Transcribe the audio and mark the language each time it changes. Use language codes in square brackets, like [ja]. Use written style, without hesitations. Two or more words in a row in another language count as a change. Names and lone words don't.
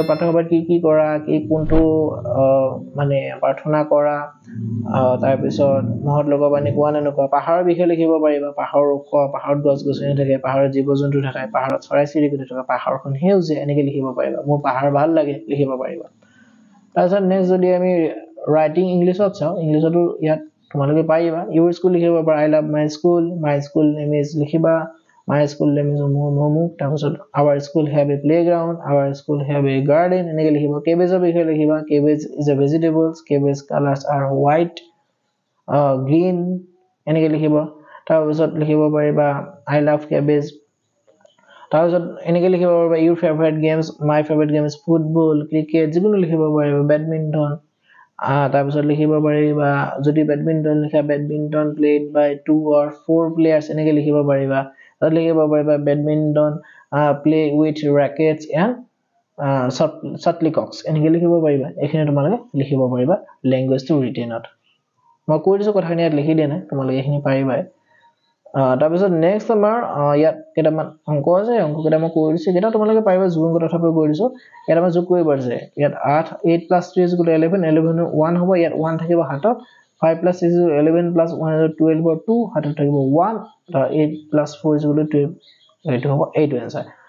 [as] পাঠসভাত কি কৰা কি কোনটো মানে প্ৰাৰ্থনা কৰা তাৰ পিছত মহৎ লোকবাণী কোৱা নে নকোৱা পাহাৰৰ বিষয়ে লিখিব পাৰিবা পাহাৰৰ ওখ পাহাৰত গছ-গছনি থাকে পাহাৰত জীৱ-জন্তু থাকে পাহাৰত চৰাই-চিৰিকটি থাকে পাহাৰখন সেউজীয়া এনেকৈ লিখিব পাৰিবা মোৰ পাহাৰ ভাল লাগে লিখিব পাৰিবা তাৰপিছত নেক্সট যদি আমি ৰাইটিং ইংলিছত চাওঁ ইংলিছতো ইয়াত তোমালোকে পাৰিবা [en] your school [as] লিখিব পাৰা [en] I love my school name is [as] লিখিবা [en] my school name is Momuk [as] তাৰপিছত [en] our school have a playground our school have a garden [as] এনেকৈ লিখিব কেবেজৰ বিষয়ে লিখিবা [en] cabbage is a vegetables cabbage colors are white [as] green এনেকৈ লিখিব তাৰপিছত লিখিব পাৰিবা [en] I love cabbage [as] তাৰপিছত এনেকৈ লিখিব পাৰিবা [en] your favorite games my favorite game is football cricket [as] যিকোনো লিখিব পাৰিবা badminton তাৰপিছত লিখিব পাৰিবা যদি badminton লিখা [en] badminton played by 2 or 4 players [as] এনেকৈ লিখিব পাৰিবা তাত লিখিব পাৰিবা [en] badminton play with rackets and [as] shuttlecocks এনেকৈ লিখিব পাৰিবা এইখিনি তোমালোকে লিখিব পাৰিবা [en] language to [as] ৰিটেনত মই কৈ দিছো কথাখিনি ইয়াত লিখি দিয়া নাই তোমালোকে এইখিনি পাৰিবাই তাৰপিছত নেক্সট আমাৰ ইয়াত কেইটামান অংক আছে অংক কেইটা মই কৈ দিছো কেইটা তোমালোকে পাৰিবা যোগ অংক তথাপিও কৈ দিছো এটা মই যোগ কৰিব পাৰিছে ইয়াত 8 + 3 = 11 11 1 হ'ব ইয়াত 1 থাকিব হাতত 5 + 6 = 11 + 1 = 12 2 হাতত থাকিব 1 8 + 4 = 12 এইটো হ'ব এইটো आंसर